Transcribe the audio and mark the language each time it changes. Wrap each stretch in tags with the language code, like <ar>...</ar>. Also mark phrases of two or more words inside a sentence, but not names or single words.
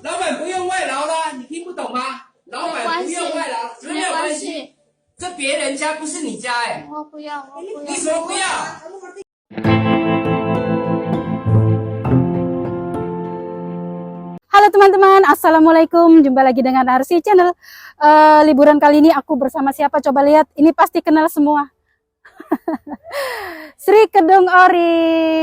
<zh>板不用外劳啦，你听不懂吗？老板不用外劳，没有关系。这别人家不是你家哎。我不要，我不要。你什么不要？</zh> <id>Halo teman-teman, assalamualaikum. Jumpa lagi dengan Arsi Channel. Liburan kali ini aku bersama siapa? Coba lihat, ini pasti kenal semua. Sri Kedung Ori.</id>